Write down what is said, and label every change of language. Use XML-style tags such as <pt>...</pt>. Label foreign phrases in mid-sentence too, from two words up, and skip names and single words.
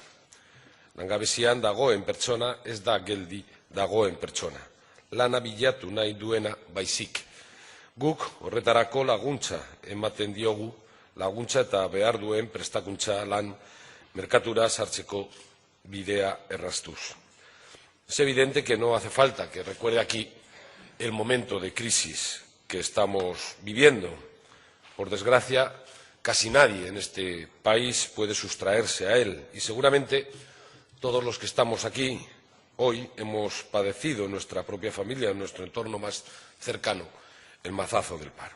<eu>Langabezian dagoen pertsona ez da geldi dagoen pertsona. Lana bilatu nahi duena baizik. Guk horretarako laguntza ematen diogu, laguntza eta behar duen prestakuntza lan merkatura sartzeko bidea erraztuz.</eu> <es>Es evidente que no hace falta que recuerde aquí el momento de crisis que estamos viviendo. Por desgracia, casi nadie en este país puede sustraerse a él y seguramente todos los que estamos aquí hoy hemos padecido en nuestra propia familia, en nuestro entorno más cercano, el mazazo del paro.</es>